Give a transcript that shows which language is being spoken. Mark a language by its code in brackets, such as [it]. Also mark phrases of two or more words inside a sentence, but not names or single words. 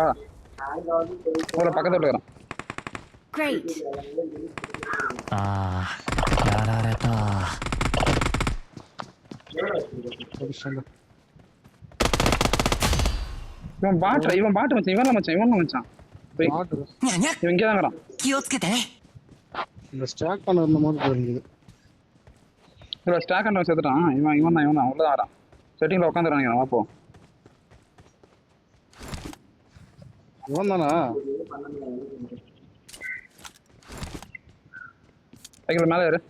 [ta] ஒரு பக்கத்துல இருக்கறான். [en] Great. [ja] ああやられた [ta] அடிச்சிட்டாங்க. இவன் பாட்டு மச்சான். இவன் மச்சான். போய் பாட்டு. [ja] にゃにゃ [ta] இவன் இங்க தான் இருக்கறான். [ja] 気をつけてね [ta] இந்த ஸ்டாக் பண்ண இருந்த மாதிரி தெரிஞ்சது. இதுல ஸ்டாக் அண்ட் சேர்த்துட்டான். இவன் தான் உள்ள வரான். செட்டிங்ல உட்காந்துறாங்க. வா போ. இவன் தானா? சைக்கிள் மேல ஏறு.